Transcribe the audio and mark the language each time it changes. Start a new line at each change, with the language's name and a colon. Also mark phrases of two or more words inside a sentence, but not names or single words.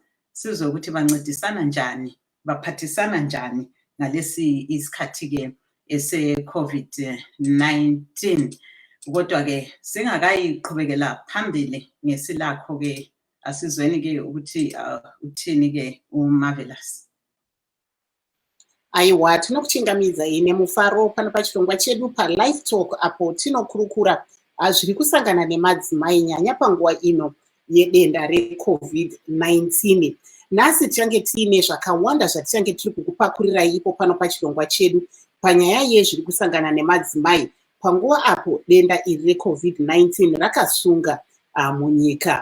North Ndebele: Sizwe ukuthi bancedisana njani, baphathisana njani ngalesi isikhathi-ke ese-COVID-19. Kodwa-ke singakayiqhubekela phambili ngesilakho-ke asizweni-ke ukuthi uthini-ke uMarvelous.
Shona: Aiwa, tinokuchingamidza ine mufaro pano pachirongwa chedu paLivetalk apo tinokurukura zviri kusangana nemadzimai nyanya panguva ino yedenda reCovid-19. Nhasi tichange tiine zvakawanda zvatichange tiri kukupakurirai ipo pano pachirongwa chedu panyaya yezviri kusangana nemadzimai panguva apo denda iri reCovid-19 rakasunga munyika.